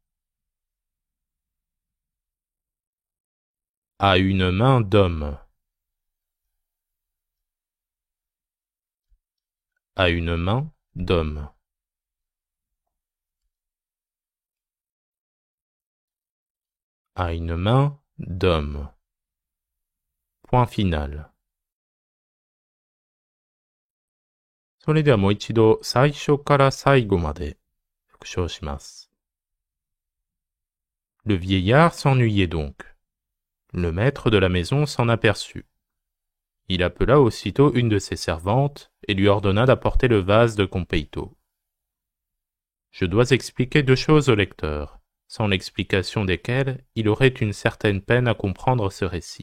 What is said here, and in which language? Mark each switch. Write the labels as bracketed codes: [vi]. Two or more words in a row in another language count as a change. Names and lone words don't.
[fr] à une main d'homme, à une main d'homme, à une main d'homme. Point final. [ja] それではもう一度最初から最後まで復唱します。 [fr] Le vieillard s'ennuyait donc. Le maître de la maison s'en aperçut. Il appela aussitôt une de ses servantes et lui ordonna d'apporter le vase de Compeito. Je dois expliquer deux choses au lecteur, sans l'explication desquelles il aurait une certaine peine à comprendre ce récit.